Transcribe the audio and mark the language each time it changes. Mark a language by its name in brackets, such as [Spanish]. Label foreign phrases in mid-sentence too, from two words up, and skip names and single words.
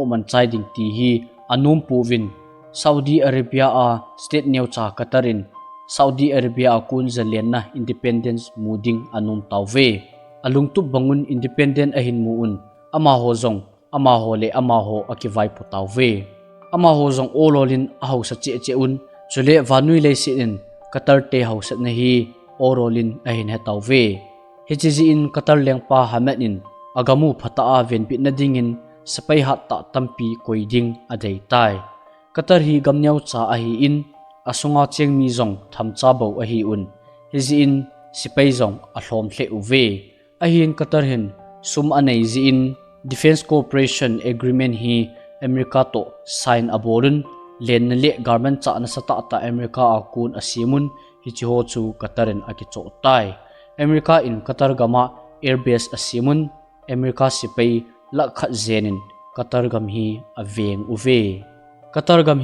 [Thado Chin] man chaiding ti hi anum puvin Saudi Arabia a state new cha Qatarin Saudi Arabia kun zalian na independence muding anum tawve alungtu bangun independent ahin muun ama ho zong ama ho le ama ho akivai pu tawve ama ho zong ololin aho sa che un chule vanui le sin Qatar te ho sat na hi orolin ahin he tawve hiji in Qatar lengpa hamanin agamu phata a ven pi na dingin sapai hat ta tampi koiding adei tai Qatar hi gamnyau cha a hi in asunga cheng mi zong thamcha bo a hi un hiji in sipai zong a hlom hle uve a hin Qatar hin sum anei ji in [English] defense cooperation agreement [Thado Chin] hi America to sign aborun len le government cha na sata ta America akun asimun hi chi ho chu Qatarin akicho tai America in Qatar gama airbase asimun America sipai lakha zenin Qatar gam hi aveng uve Qatar gam